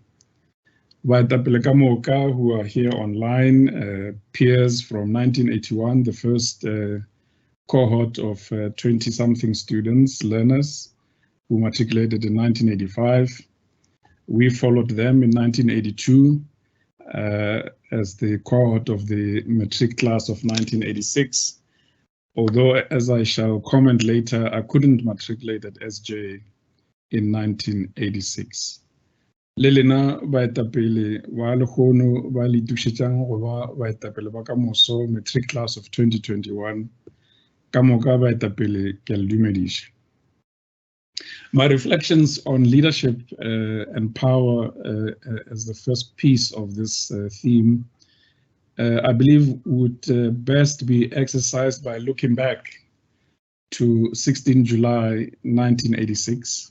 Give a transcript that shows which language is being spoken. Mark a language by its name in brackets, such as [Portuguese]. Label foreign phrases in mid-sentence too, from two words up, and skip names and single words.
[English] Vaitapele Kamoka, who are here online, peers from 1981, the first cohort of 20-something students, learners, who matriculated in 1985. We followed them in 1982 as the cohort of the matric class of 1986. Although, as I shall comment later, I couldn't matriculate at SJ in 1986. [Northern Sotho] Lelena baetapele wa lekgono ba le itušetšang go ba baetapele ba kamoso [English] matric class of 2021. [Northern Sotho] Ka moka baetapele ke a le dumediša. [English] My reflections on leadership and power as the first piece of this theme, I believe would best be exercised by looking back to 16 July 1986.